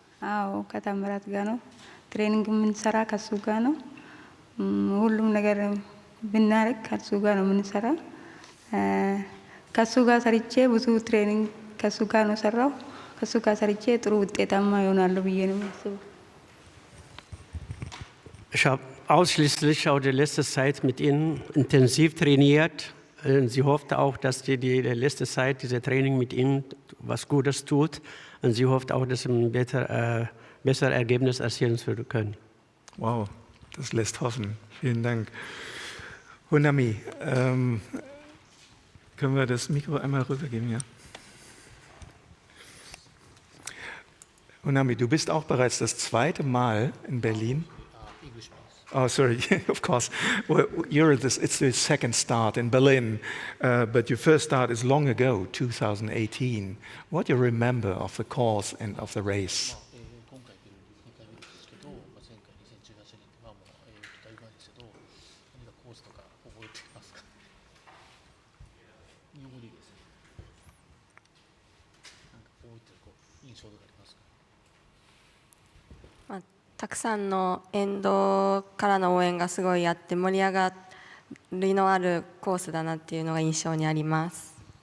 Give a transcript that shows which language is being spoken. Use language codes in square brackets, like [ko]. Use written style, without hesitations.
[am] አዎ ከተምራት ጋር ነው ትሬኒንግ የምንሰራ ከሱ ጋር ነው። ሁሉም ነገር ብናረግ ከሱ ጋር ነው የምንሰራ። ከሱ ጋር ሰርቼ ብዙ ትሬኒንግ ከሱ ጋር ነው ሰራው። ከሱ ጋር ሰርቼ ጥሩ ውጤታማ ይሆናል ብዬ ነው የማስበው። [de] Ich habe ausschließlich auch die letzte Zeit mit ihnen intensiv trainiert. Sie hoffte auch, dass die letzte Zeit, dieses Training mit ihnen was Gutes tut. Und sie hofft auch, dass sie ein besseres Ergebnis erzielen zu können. Wow, das lässt hoffen. Vielen Dank. Honami, können wir das Mikro einmal rübergeben? Ja? Honami, du bist auch bereits das zweite Mal in Berlin. [en] Oh, sorry, of course. Well, it's the second start in Berlin, but your first start is long ago, 2018. What do you remember of the course and of the race? Well, [ja] たくさんの沿道からの応援がすごいあって盛り上がりのあるコースだなっていうのが印象にあります。